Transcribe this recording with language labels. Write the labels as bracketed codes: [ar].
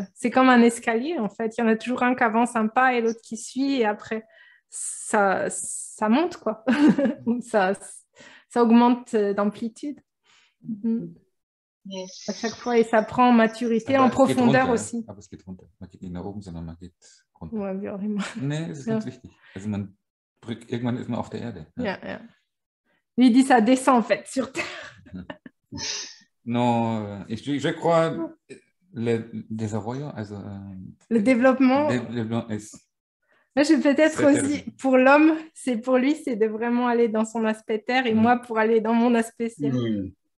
[fr] c'est comme un escalier, en fait. Il y en a toujours un qui avance un pas et l'autre qui suit. Et après, ça monte, quoi. ça augmente d'amplitude. [en] Yes. [fr] À chaque fois, et ça prend en maturité, en profondeur aussi. [de] Aber es geht runter. Man geht nicht nach oben, sondern man geht runter. [fr] Ouais, vraiment. [de] Nee, das ist ganz wichtig. Also irgendwann ist man auf der Erde. Ja. [fr] Lui, il dit ça descend, en fait, sur Terre. Non, je crois le desarrollo, also le développement est... Moi, je peut-être aussi, pour l'homme, pour lui, c'est de vraiment aller dans son aspect terre et moi, pour aller dans mon aspect ciel.